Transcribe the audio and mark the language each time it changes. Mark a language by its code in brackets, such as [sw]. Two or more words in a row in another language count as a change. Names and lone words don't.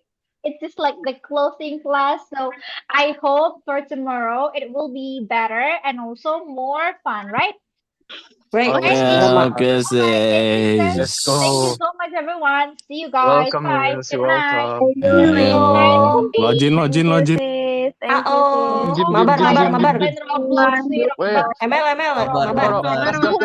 [en] It's just like the closing class. So I hope for tomorrow it will be better and also more fun, right? Break. Okay, Oke, Let's go. sis. Thank you so much, everyone. See you guys. Welcome, Bye. Miss. Good You're night. welcome. [id] Ayo, login. [en] Thank you, sis. Thank you, sis. Gip, gip, [id] Mabar, gip, mabar, gip, mabar. gip, gip. [en] Roblox, Wait, ML, [id] Kabar, mabar. kabar. [en] let's go.